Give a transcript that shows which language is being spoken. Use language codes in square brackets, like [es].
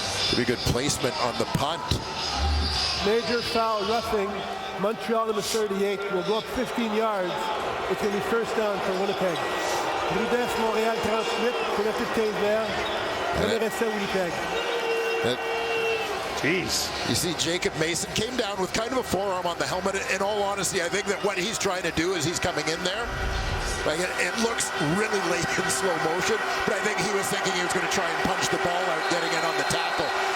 [en] Could be good placement on the punt. Major foul, roughing. Montreal number 38 will go up 15 yards. It's going to be first down for Winnipeg. [fr] Rudess, Montréal 38, c'est la petite 15 verts. Premier essai Winnipeg. [en] Jeez. You see Jacob Mason came down with kind of a forearm on the helmet. In all honesty, I think that what he's trying to do is he's coming in there. Like it looks really late in slow motion, but I think he was thinking he was going to try and punch the ball out, getting in on the tackle.